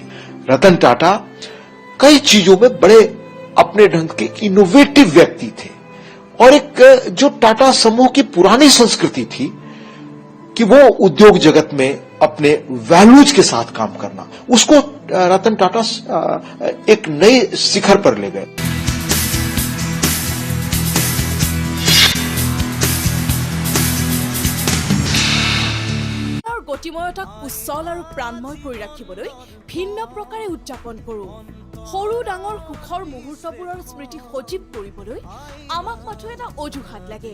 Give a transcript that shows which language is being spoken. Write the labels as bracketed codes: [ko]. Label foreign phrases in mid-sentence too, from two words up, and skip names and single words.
[hi] रतन टाटा कई चीजों में बड़े अपने ढंग के इनोवेटिव व्यक्ति थे और एक जो टाटा समूह की पुरानी संस्कृति थी कि वो उद्योग जगत में अपने वैल्यूज के साथ काम करना, उसको रतन टाटा एक नए शिखर पर ले गए। [as] গতিময়তাক উচ্চল আৰু প্ৰাণময় কৰি ৰাখিবলৈ ভিন্ন প্ৰকাৰে উদযাপন কৰোঁ। সৰু ডাঙৰ সুখৰ মুহূৰ্তবোৰৰ স্মৃতি সজীৱ কৰিবলৈ আমাক মাথো এটা অজুহাত লাগে।